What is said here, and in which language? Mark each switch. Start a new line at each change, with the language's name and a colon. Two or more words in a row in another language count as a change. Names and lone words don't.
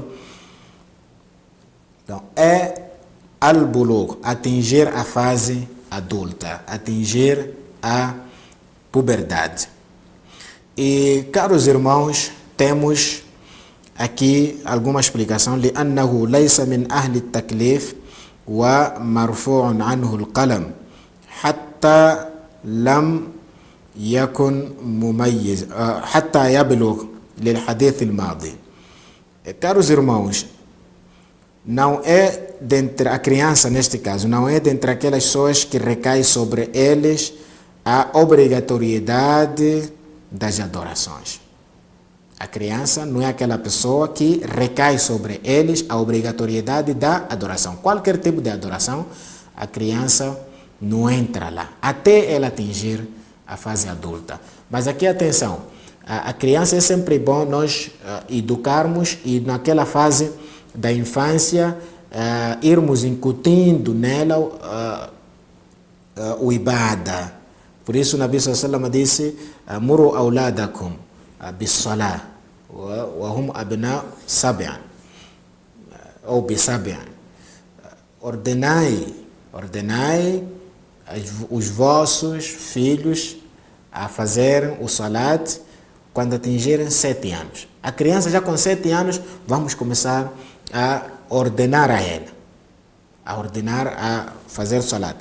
Portuguese: Então, é al-bulugh, atingir a fase adulta, atingir a puberdade. E, caros irmãos, temos aqui alguma explicação.
Arabic: لأنه ليس من أهل التكليف ومرفوع عنه القلم حتى لم يكن مميز حتى يبلغ للحديث الماضي.
Portuguese: Caros irmãos, não é dentre a criança, neste caso, não é dentre aquelas pessoas que recai sobre eles a obrigatoriedade das adorações. A criança não é aquela pessoa que recai sobre eles a obrigatoriedade da adoração. Qualquer tipo de adoração, a criança não entra lá, até ela atingir a fase adulta. Mas aqui, atenção, a criança é sempre bom nós educarmos e naquela fase da infância irmos incutindo nela o ibada. Por isso o Nabi
Arabic: صلى الله عليه وسلم
Portuguese: disse:
Arabic: مروا أولادكم بالصلاة وهم أبناء سبع ou bi-sab'an.
Portuguese: Ordenai os vossos filhos a fazerem o salat quando atingirem 7 anos. A criança já com 7 anos, vamos começar a ordenar a ela, a fazer salat.